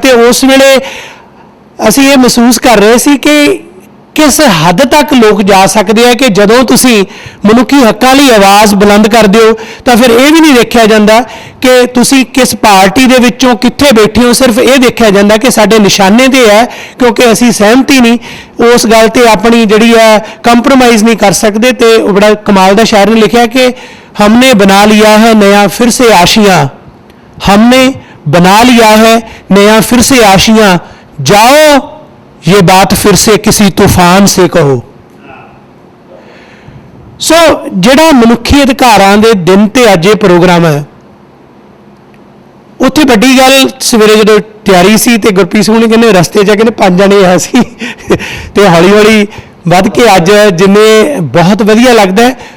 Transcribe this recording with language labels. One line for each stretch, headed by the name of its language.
Punjabi: ਤੇ ਉਸ ਵੇਲੇ ਅਸੀਂ ਇਹ ਮਹਿਸੂਸ ਕਰ ਰਹੇ ਸੀ ਕਿ ਕਿਸ ਹੱਦ ਤੱਕ ਲੋਕ ਜਾ ਸਕਦੇ ਆ ਕਿ ਜਦੋਂ ਤੁਸੀਂ ਮਨੁੱਖੀ ਹੱਕਾਂ ਲਈ ਆਵਾਜ਼ ਬੁਲੰਦ ਕਰਦੇ ਹੋ ਤਾਂ ਫਿਰ ਇਹ ਵੀ ਨਹੀਂ ਦੇਖਿਆ ਜਾਂਦਾ ਕਿ ਤੁਸੀਂ ਕਿਸ ਪਾਰਟੀ ਦੇ ਵਿੱਚੋਂ ਕਿੱਥੇ ਬੈਠੇ ਹੋ, ਸਿਰਫ ਇਹ ਦੇਖਿਆ ਜਾਂਦਾ ਕਿ ਸਾਡੇ ਨਿਸ਼ਾਨੇ ਤੇ ਹੈ, ਕਿਉਂਕਿ ਅਸੀਂ ਸਹਿਮਤੀ ਨਹੀਂ ਉਸ ਗੱਲ ਤੇ ਆਪਣੀ ਜਿਹੜੀ ਹੈ ਕੰਪਰੋਮਾਈਜ਼ ਨਹੀਂ ਕਰ ਸਕਦੇ। ਤੇ ਉਹ ਬੜਾ ਕਮਾਲ ਦਾ ਸ਼ਾਇਰ ਨੇ ਲਿਖਿਆ ਕਿ
Hindi: ਹਮਨੇ ਬਣਾ ਲਿਆ ਹੈ ਨया फिर से आशियाँ, हमने बना लिया है नया फिर से आशियाँ, जाओ ये बात फिर से किसी तूफान से कहो।
Punjabi: सो ਜਿਹੜਾ ਮਨੁੱਖੀ ਅਧਿਕਾਰਾਂ ਦੇ ਦਿਨ ਤੇ ਅੱਜ ਇਹ ਪ੍ਰੋਗਰਾਮ ਹੈ, ਉੱਥੇ ਵੱਡੀ ਗੱਲ ਸਵੇਰੇ ਜਦੋਂ ਤਿਆਰੀ ਸੀ ਤੇ ਗੁਰਪ੍ਰੀਤ ਸਿੰਘ ਨੇ ਕਹਿੰਦੇ ਰਸਤੇ 'ਚ ਕਹਿੰਦੇ 5 ਜਣੇ ਆ ਸੀ ਤੇ ਹੌਲੀ ਹੌਲੀ ਵੱਧ ਕੇ ਅੱਜ ਜਿੰਨੇ ਬਹੁਤ ਵਧੀਆ ਲੱਗਦਾ ਹੈ।